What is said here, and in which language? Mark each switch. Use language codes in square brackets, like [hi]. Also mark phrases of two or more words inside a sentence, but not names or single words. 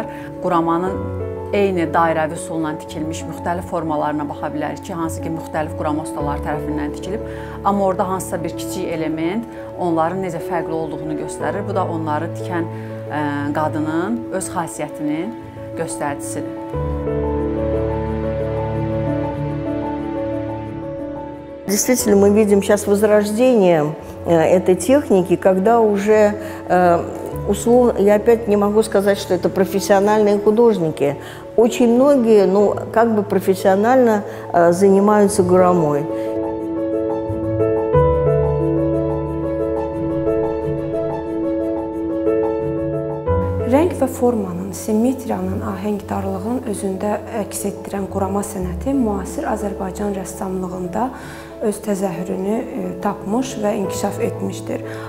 [az] Quramanın eyni dairəvi üsulla tikilmiş müxtəlif formalarına baxa bilərik ki, hansı ki, müxtəlif qurama ustaları tərəfindən tikilib. Amma orada hansısa bir kiçik element onların necə fərqli olduğunu göstərir. Bu da onları tikən qadının öz xasiyyətinin göstəricisidir. [ru] Действительно, мы видим сейчас возрождение этой техники, когда уже, условно, я опять не могу сказать, что это профессиональные художники. Очень многие, ну, как бы профессионально занимаются гурамой. [az] Rəng və formanın, simmetriyanın, ahəngdarlığın özündə əks etdirən qurama sənəti müasir Azərbaycan rəssamlığında öz təzəhürünü tapmış və inkişaf etmişdir.